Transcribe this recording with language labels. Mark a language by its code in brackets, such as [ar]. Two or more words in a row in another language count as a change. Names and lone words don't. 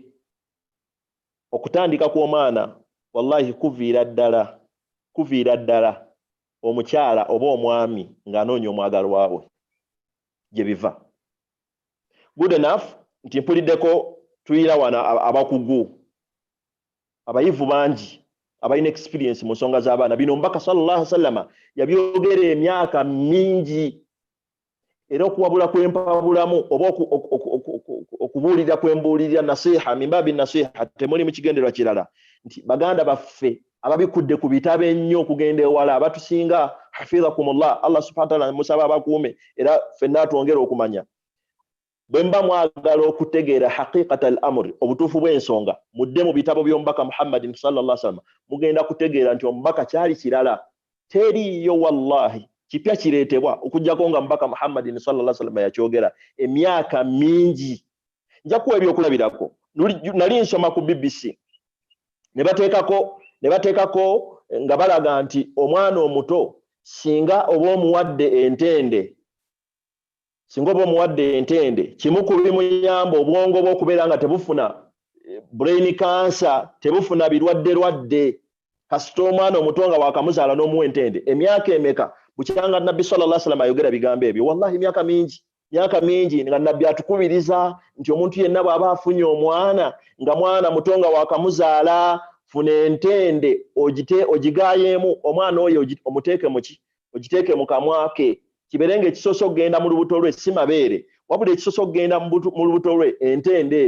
[lg] Okutandika kw'omwana, wallahi kuviira ddala omukyala oba omwami ng'anoonya omwagalwa we gye biva. [en] Good enough [lg] nti mpuliddeko tuyira wano abakugu, abayivu bangi abalina experience mu nsonga z'abaana. Bino mbaka [ar] صلى الله عليه وسلم [lg] yabyogera emyaka mingi, era okuwabula kwempabulamu oba okubuulira kwembuulirira nasiha, mimbabi nasiha, temuli mu kigendererwa kirala, nti baganda baffe ababikudde ku bitabo ennyo okugenda ewala, abatusinga hafidhakumullah, [ar] الله سبحانه وتعالى [lg] musaba abakuume, era ffenna twongere okumanya. Bwe mba mwagala okutegeera [ar] حقيقة الأمر, [lg] obutuufu bw'ensonga, mudde mu bitabo by'omubaka [ar] محمد صلى الله عليه وسلم, [lg] mugenda kutegeera nti omubaka kyali kirala, teriyo wallahi kipya kireetebwa okujjako nga mubaka [ar] محمد صلى الله عليه وسلم [lg] yakyogera emyaka mingi. Nja kuwa ebyokulabirako. Nali nsoma ku BBC ne bateekako nga balaga nti omwana omuto singa oba omuwadde entende, kimu ku bimuyamba obwongo bwe okubeera nga tebufuna [en] brain cancer, [lg] tebufuna birwadde. Kasita omwana omuto nga wakamuzaala n'omuwa entende, emyaka emeka bukyanga nabbi [ar] صلى الله عليه وسلم [lg] ayogera bigambo ebyo? Wallahi emyaka mingi nga nabbi atukubiriza nti omuntu yenna bw'aba afunye omwana nga mwana muto nga wakamuzaala, funa entende ogigayemu omwana oyo omuteeke muki ogiteeke mu kamwa ke kiberenge ekisoso okugenda mu lubuto lwe si mabeere wabula ekisoso okugenda mu lubuto lwe entende